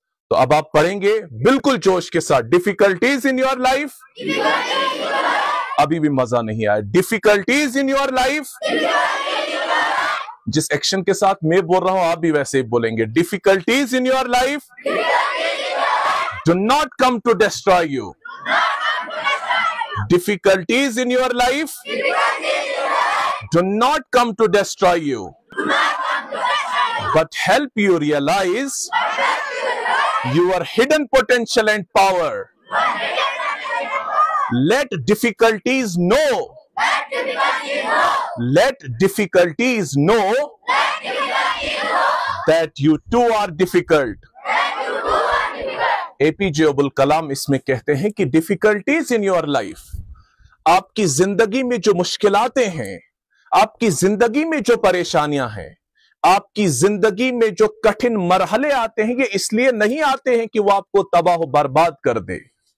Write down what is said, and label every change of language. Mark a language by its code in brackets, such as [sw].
[hi] तो अब आप पढ़ेंगे बिल्कुल जोश के साथ, [en] Difficulties in your life. [hi] अभी भी मजा नहीं आया। [en] difficulties in your life, [hi] जिस एक्शन के साथ मैं बोल रहा हूं आप भी वैसे ही बोलेंगे। [en] Difficulties in your life do not come to destroy you, difficulties in your life do not come to destroy you, but help you realize your hidden potential and power. Let difficulties know. Let difficulties know that you too are difficult. [hi] APJ Abdul Kalam इसमें कहते हैं कि [en] difficulties in your life, [hi] आपकी जिंदगी में जो मुश्किलातें हैं, आपकी जिंदगी में जो परेशानियां हैं, आपकी जिंदगी में जो कठिन मरहले आते हैं, ये इसलिए नहीं आते हैं कि वो आपको तबाह बर्बाद कर दे.